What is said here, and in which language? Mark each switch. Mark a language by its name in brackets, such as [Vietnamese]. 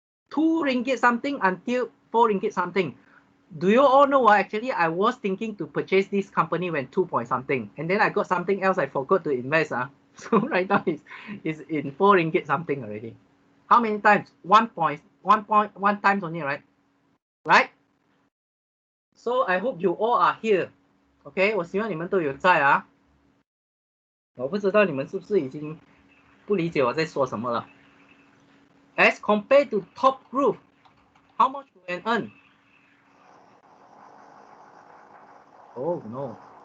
[English] 2 ringgit something until 4 ringgit something. Do you all know actually I was thinking to purchase this company when 2 point something, and then I got something else I forgot to invest. So right now it's in 4 ringgit something already. How many times? 1.1 times only, right? So I hope you all are here. [Chinese] OK， 我希望你们都有在啊。我不知道你们是不是已经不理解我在说什么了。 [English] As compared to top group, how much you can earn? Oh no.